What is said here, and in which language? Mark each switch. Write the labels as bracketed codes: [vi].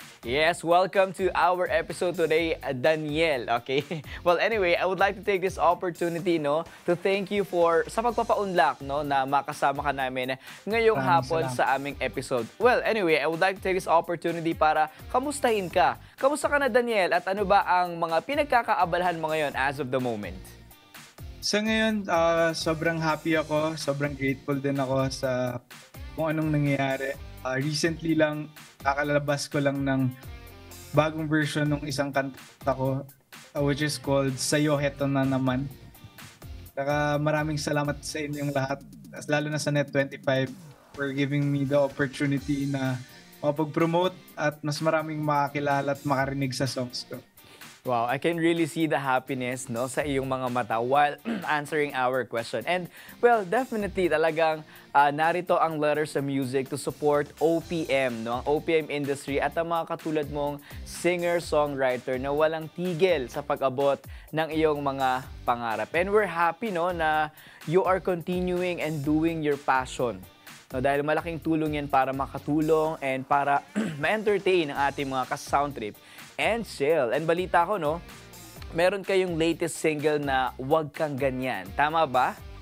[en] Yes, welcome to our episode today, Daniel. Okay? Well, anyway, I would like to take this opportunity, to thank you [tl] sa pagpapaunlak, na makasama ka namin ngayong hapon sa aming episode. [en] Well, anyway, I would like to take this opportunity [tl] para kamustahin ka. Kamusta ka na, Daniel? At ano ba ang mga pinagkakaabalahan mo ngayon [en] as of the moment? [tl] Sa ngayon, sobrang happy ako. Sobrang grateful din ako sa kung anong nangyayari. Recently lang, kakalabas ko lang ng bagong version ng isang kanta ko, [en] which is called [tl] Sa'yo Heto Na Naman. Saka maraming salamat sa inyong lahat, lalo na sa Net25 [en] for giving me the opportunity [tl] na mapag-promote at mas maraming makakilala at makarinig sa songs ko. [en] Wow, I can really see the happiness [tl] sa iyong mga mata [en] while answering our question. And well, [tl] definitely talagang narito ang Letters and Music to support OPM, ang OPM industry at ang mga katulad mong singer-songwriter na walang tigil sa pag-abot ng iyong mga pangarap. [en] And we're happy [tl] na [en] you are continuing and doing your passion. [tl] Dahil malaking tulong yan para makatulong and para ma-entertain ang ating mga ka-soundtrip and chill. And balita ko, meron kayong latest single na Huwag Kang Ganyan. [en] Tama ba?